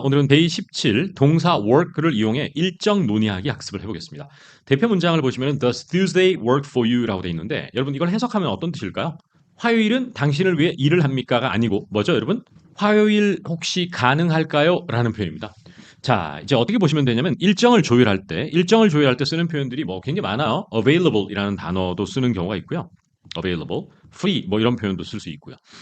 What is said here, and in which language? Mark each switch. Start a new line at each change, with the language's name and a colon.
Korean: 오늘은 데이 17 동사 work를 이용해 일정 논의하기 학습을 해보겠습니다. 대표 문장을 보시면
English: Does Tuesday work for you?
Korean: 라고 되어 있는데 여러분 이걸 해석하면 어떤 뜻일까요? 화요일은 당신을 위해 일을 합니까가 아니고 뭐죠 여러분? 화요일 혹시 가능할까요? 라는 표현입니다. 자, 이제 어떻게 보시면 되냐면 일정을 조율할 때 쓰는 표현들이 뭐 굉장히 많아요. available 이라는 단어도 쓰는 경우가 있고요. available, free 뭐 이런 표현도 쓸 수 있고요.